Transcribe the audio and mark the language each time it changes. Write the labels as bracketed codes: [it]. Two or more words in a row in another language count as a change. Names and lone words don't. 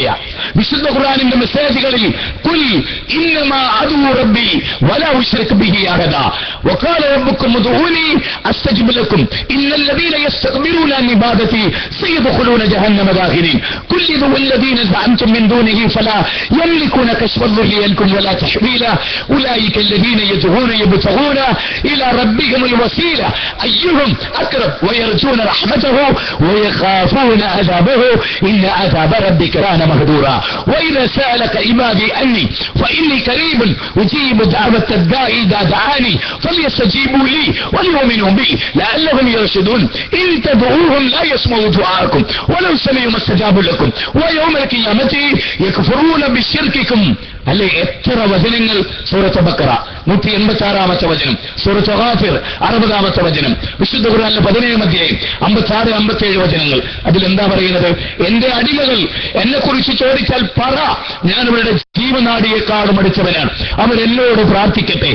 [ml] വിശുദ്ധ ഖുർആനിന്റെ മെസ്സേജുകളിൽ [ar] قل إنما أدعو ربي ولا أشرك به أحدا وقال ربكم ادعوني أستجب لكم إن الذين يستكبرون عن عبادتي سيدخلون جهنم داخرين قل ادعوا الذين زعمتم من دونه فلا يملكون كشف الضر عنكم ولا تحويلا أولئك الذين يدعون يبتغون إلى ربهم الوسيلة أيهم أقرب ويرجون رحمته ويخافون عذابه إن عذاب ربك كان مهجورا وإذا سألك عبادي عني فإني قريب أجيب دعوة الداعي إذا دعاني فليستجيبوا لي وليؤمنوا بي لعلهم يرشدون إن تدعوهم لا يسمعوا دعاءكم ولو سمعوا ما استجابوا لكم ويوم القيامة يكفرون بشرككم. [ml] അല്ലെ എത്ര വചനങ്ങൾ. സൂറത്ത് ബഖറ 186-ാമത്തെ വചനം, സൂറത്ത് ഗാഫിർ 60-ാമത്തെ വചനം, വിശുദ്ധ ഖുർആനിലെ 17-ാം അധ്യായം 56-57 വചനങ്ങൾ. അതിലെന്താ പറയുന്നത്? എന്റെ അടിമകൾ എന്നെ കുറിച്ച് ചോദിച്ചാൽ പറ, ഞാൻ അവരുടെ ജീവനാടിയേക്കാളും അടുത്തവനാണ്, അവരെന്നോട് പ്രാർത്ഥിക്കട്ടെ.